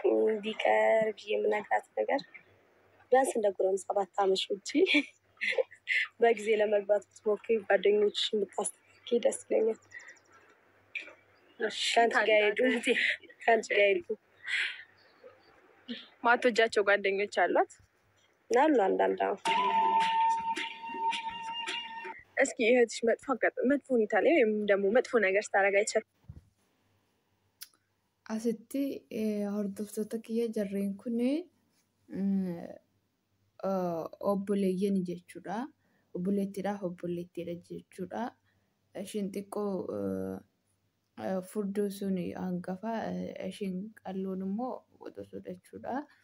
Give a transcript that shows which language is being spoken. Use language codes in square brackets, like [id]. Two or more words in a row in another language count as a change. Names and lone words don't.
[am] እንዲቀር ብዬ የምነግራት ነገር ቢያንስ እንደ ጎረምሳ ባታመሽ ውጪ በጊዜ ለመግባት ብትሞክሪ ጓደኞችሽን ብታስተካክይ ደስ ይለኛል። ከአንቺ ጋር ሄዱ ማትወጃቸው ጓደኞች አሏት? አሉ አንዳንድ። እስኪ እህትሽ መጥፎ ሁኔታ ላይ ወይም ደግሞ መጥፎ ነገር ስታደርግ አይቻል? [om] Asitti hordoftoota kiyya jarreen kun obboleeyyan jechuudha. Obboleettiidhaaf obboleettiidha jechuudha. Ishiin xiqqoo furdoo sun hangafa, ishiin qalloon immoo qoxosoodha jechuudha.